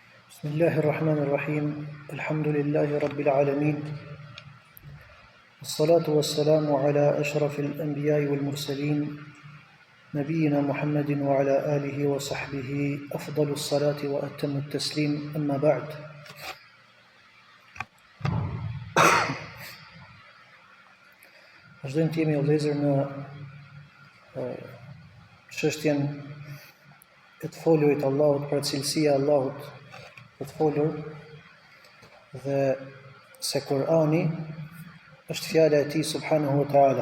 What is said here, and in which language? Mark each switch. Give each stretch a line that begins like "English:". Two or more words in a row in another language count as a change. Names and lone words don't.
Arabic: بسم الله الرحمن الرحيم الحمد لله رب العالمين والصلاة والسلام على أشرف الأنبياء والمرسلين نبينا محمد وعلى آله وصحبه أفضل الصلاة وأتم التسليم أما بعد
Albanian: vazhdojmë të jemi o vëllezër në çështjen e të folurit Allahut, për cilësia Allahut e të folur, dhe se Kur'ani është fjala e tij
Arabic: سبحانه وتعالى.